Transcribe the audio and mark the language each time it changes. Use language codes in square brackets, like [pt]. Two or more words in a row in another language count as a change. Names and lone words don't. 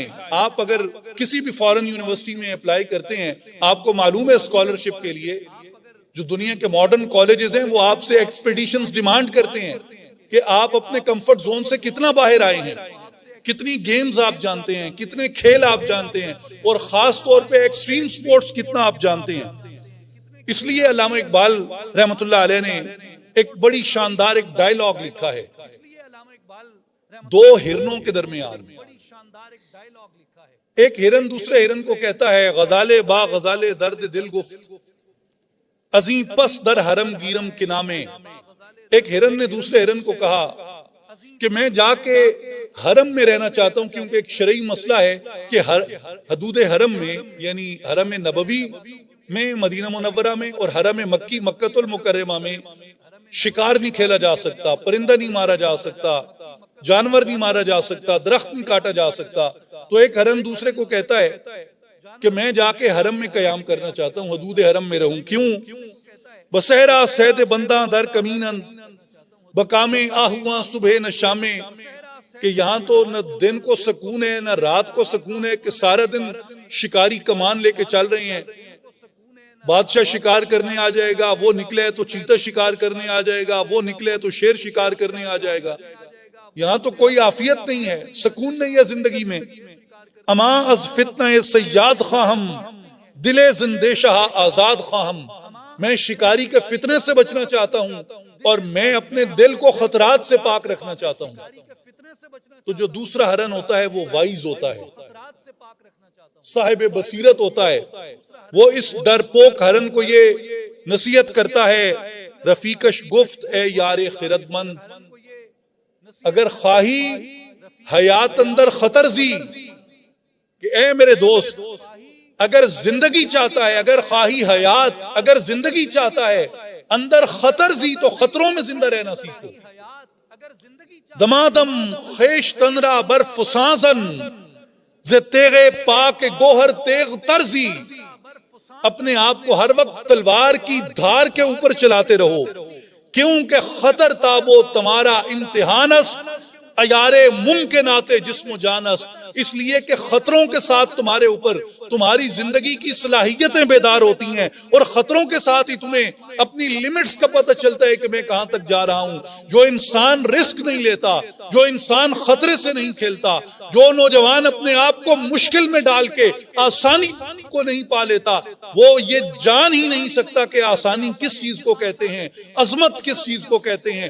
[ur] آپ اگر کسی بھی [en] foreign university [ur] میں اپلائی کرتے ہیں، آپ کو معلوم ہے اسکالرشپ کے لیے جو دنیا کے [en] modern colleges [ur] ہیں وہ آپ سے [en] expeditions demand [ur] کرتے ہیں کہ آپ اپنے [en] comfort zone [ur] سے کتنا باہر آئے ہیں، کتنی گیمز آپ جانتے ہیں، کتنے کھیل آپ جانتے ہیں، اور خاص طور پہ [en] extreme sports [ur] کتنا آپ جانتے ہیں۔ اس لیے علامہ اقبال رحمۃ اللہ علیہ نے ایک بڑی شاندار ایک ڈائیلاگ لکھا ہے دو ہرنوں کے درمیان۔ ایک ہرن دوسرے ہرن کو کہتا ہے، [fa] غزالے با غزالے درد دل گفت، ازیں پس در حرم گیرم کے نامے۔ [ur] ایک ہرن نے دوسرے ہرن کو کہا کہ میں جا کے حرم میں رہنا چاہتا ہوں، کیونکہ ایک شرعی مسئلہ ہے کہ حدود حرم میں، یعنی حرم نبوی میں مدینہ منورہ میں اور حرم مکی مکۃ المکرمہ میں شکار نہیں کھیلا جا سکتا، پرندہ نہیں مارا جا سکتا، جانور نہیں مارا جا سکتا، درخت نہیں کاٹا جا سکتا۔ تو ایک ہرن دوسرے کو کہتا ہے کہ میں جا کے حرم میں قیام کرنا چاہتا ہوں، حدود حرم میں رہوں۔ کیوں؟ [fa] بصحرا سید بنداں در کمینن، بکامے آہواں صبح نہ شامے، [ur] کہ یہاں تو نہ دن کو سکون ہے نہ رات کو سکون ہے، کہ سارا دن شکاری کمان لے کے چل رہے ہیں۔ بادشاہ شکار کرنے آ جائے گا، وہ نکلے تو چیتا شکار کرنے آ جائے گا، وہ نکلے تو شیر شکار کرنے آ جائے گا۔ یہاں تو کوئی عافیت نہیں ہے، سکون نہیں ہے زندگی میں۔ [fa] اما از فتنہ صیاد خواہم، دل زندیشہ آزاد خواہم۔ [ur] میں شکاری کے فتنے سے بچنا چاہتا ہوں اور میں اپنے دل کو خطرات سے پاک رکھنا چاہتا ہوں۔ تو جو دوسرا ہرن ہوتا ہے وہ وائز ہوتا ہے، صاحب بصیرت ہوتا ہے۔ وہ اس ڈرپوک ہرن کو یہ نصیحت کرتا ہے، [fa] رفیقش گفت اے یار خرد مند، اگر خواہی حیات اندر خطر زی، [ur] کہ اے میرے دوست اگر زندگی چاہتا ہے، [fa] اگر خواہی حیات، [ur] اگر زندگی چاہتا ہے [fa] اندر خطر زی، [ur] تو خطروں میں زندہ رہنا سیکھو۔ [fa] دمادم خیش تنرا برف سازن، ز تیغ پاک گوہر تیغ ترزی۔ [ur] اپنے آپ کو ہر وقت تلوار کی دھار کے اوپر چلاتے رہو، کیونکہ [fa] خطر تابو تمہارا امتحان است، عیار ممکنات جسم و جان است۔ [ur] اس لیے کہ خطروں کے ساتھ تمہارے اوپر تمہاری زندگی کی صلاحیتیں بیدار ہوتی ہیں، اور خطروں کے ساتھ ہی تمہیں اپنی لیمٹس کا پتہ چلتا ہے کہ میں کہاں تک جا رہا ہوں۔ جو انسان رسک نہیں لیتا، جو انسان خطرے سے نہیں کھیلتا، جو نوجوان اپنے آپ کو مشکل میں ڈال کے آسانی کو نہیں پا لیتا، وہ یہ جان ہی نہیں سکتا کہ آسانی کس چیز کو کہتے ہیں، عظمت کس چیز کو کہتے ہیں۔